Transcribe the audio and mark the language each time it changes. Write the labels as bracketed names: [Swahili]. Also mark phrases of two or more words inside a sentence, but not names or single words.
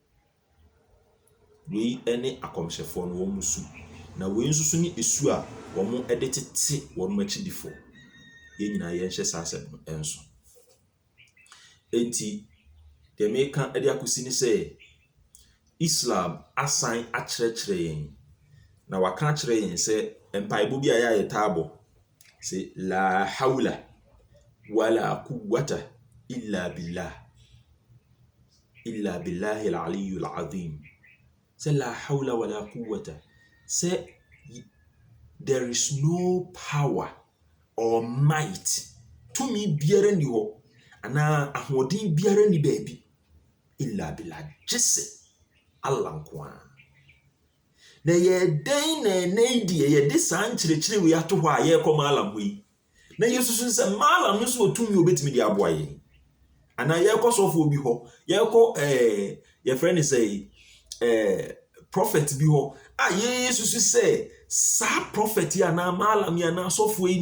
[Akan] wei ɛne akɔmhyɛfoɔ no wɔn musu na wei nso so ne esu a wɔn ɛde tete wɔn makyidifo yɛn nyinaa yɛnhyɛ saa asɛm no ɛnso enti deɛ meka ɛde akɔsi ne sɛ Islam asan akyerɛkyerɛ yɛn na waka akyerɛ yɛn sɛ mpaebɔ bi a yɛayɛ taabɔ sɛ [Arabic] لا حول ولا قوة إلا بالله العلي العظيم [Akan] sɛ [Arabic] لا حول ولا قوة [Akan] sɛ [English] there is no power or might [Akan] tumi biara ni hɔ ana ahoɔden biara ni baabi [Arabic] إلا بالله [Akan] jesse Allah nkoa na yɛdɛn na ɛnɛdi yɛde saa nkyerɛkyerɛ wei ato hɔ a yɛrekɔ maalam hɔ yi na yesusu sɛ maalam no so otumi obetumi de aboa yɛn ana yɛrekɔ sɔfoɔ bi hɔ yɛrekɔ yɛfrɛ ne sɛ prophet bi hɔ a yesusu sɛ saa prophet yi ana maalam yi ana sɔfoɔ yi